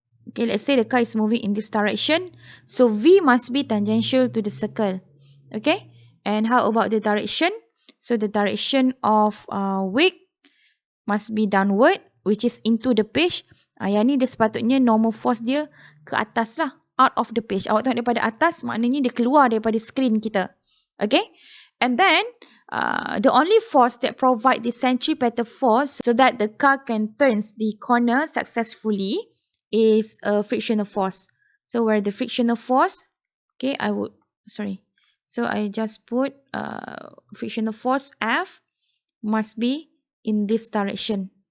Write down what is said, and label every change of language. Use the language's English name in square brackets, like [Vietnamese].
[English] Okay, let's say the car is moving in this direction. So, V must be tangential to the circle. Okay. And how about the direction? So, the direction of weight must be downward, which is into the page. [Malay] Yang ni dia sepatutnya normal force dia ke atas lah. [English] Out of the page. [Malay] Awak tengok daripada atas, maknanya dia keluar daripada screen kita. [English] Okay. And then, the only force that provide the centripetal force so that the car can turn the corner successfully is a frictional force. So, where the frictional force, okay, So, I just put frictional force F must be in this direction.